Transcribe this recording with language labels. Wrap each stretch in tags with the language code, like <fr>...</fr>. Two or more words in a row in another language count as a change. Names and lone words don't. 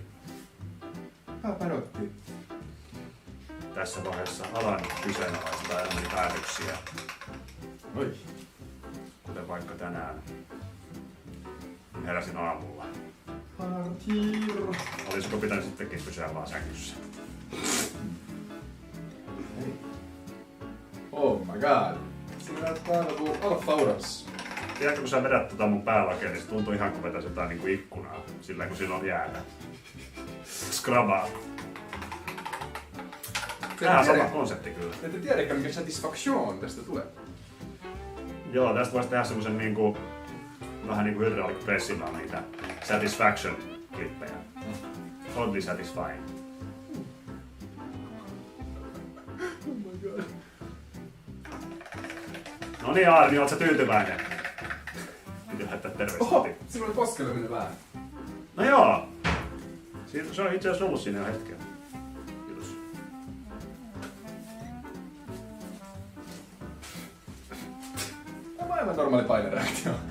<fi>Paparotti. Tässä vaiheessa alan kyseenalaistaa elämäni päätöksiä. Oi. Kuten vaikka tänään. Kun heräsin aamulla. Partiro. Olisiko pitänyt sittenkin pysyä vaan sängyssä?</fi> <en>Oh my god.</en> <fi>Siinä näyttää aivan kuin Alfa Uras. Tiedätkö, kun sä vedät mun päälakeen, niin se tuntuu ihan kuin vetäisi jotain niinku ikkunaa. Sillä kun siinä on jäätä. Skrabaa. Tää on sama konsepti kyllä. Ette tiedäkään, mikä satisfaction tästä tulee. Joo, tästä voisi tehdä semmosen niinku... Vähän niinku hydraulic pressillä on niitä satisfaction-klippejä.</fi> <en>Oddly satisfying. Oh my god.</en> <fi>No niin Aarni, oot sä tyytyväinen? Piti lähettää terveistä. Oho! Sinulla oli poskelle mennyt vähän. No joo. Se on itse asiassa ollut siinä jo hetkeä. Kiitos. Tämä on aivan normaali painereaktio.</fi>